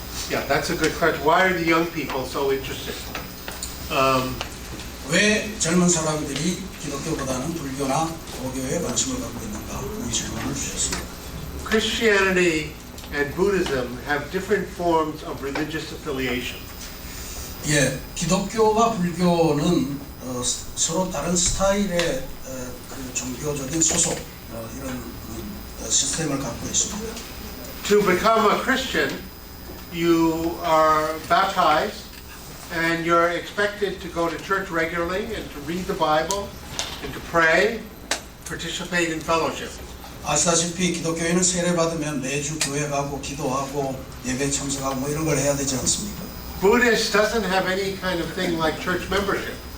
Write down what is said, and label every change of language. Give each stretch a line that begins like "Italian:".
English: Yeah, that's a good question. Why are the young people so interested?
Korean: 왜 젊은 사람들이 기독교보다는 불교나 도교에 관심을 갖고 있는가? 이 질문을 주셨습니다.
English: Christianity and Buddhism have different forms of religious affiliation.
Korean: 예, 기독교와 불교는 서로 다른 스타일의 그 종교적인 소속 이런 시스템을 갖고 있습니다.
English: To become a Christian, you are baptized and you're expected to go to church regularly and to read the Bible and to pray, participate in fellowship.
Korean: 아시다시피 기독교인은 세례받으면 매주 교회 가고 기도하고 예배 참석하고 뭐 이런 걸 해야 되지 않습니까?
English: Buddhist doesn't have any kind of thing like church membership.